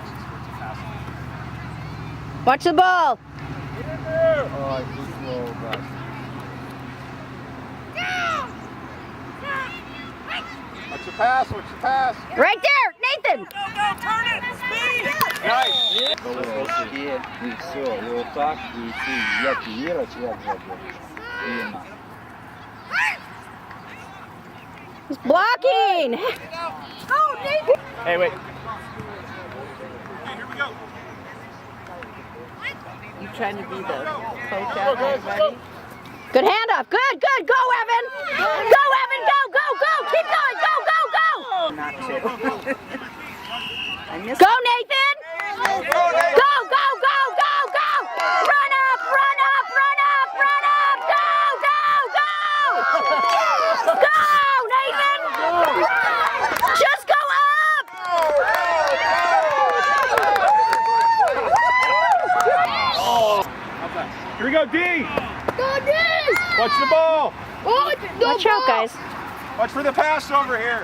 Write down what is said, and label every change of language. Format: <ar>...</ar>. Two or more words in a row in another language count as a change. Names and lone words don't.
<en>It's a pass only. Watch the ball. Oh, too slow, but. What's the pass? What's the pass? Right there! Nathan! Nice.</en> <ru>И все, и вот так, и ты, я активировать, я забыл. Именно.</ru> <en>He's blocking! Hey, wait. You trying to be the coach out there, buddy? Good handoff. Good, good. Go, Evan. Go, Evan. Go, go, go. Keep going. Go, go, go. Not to. I missed Go, Nathan. Go, go, go, go, go. Run up, run up, run up, run up. Go, go, go. Go, Nathan. Just go up. Here we go, D. Watch the ball. Watch out, guys. Watch for the pass over here.</en>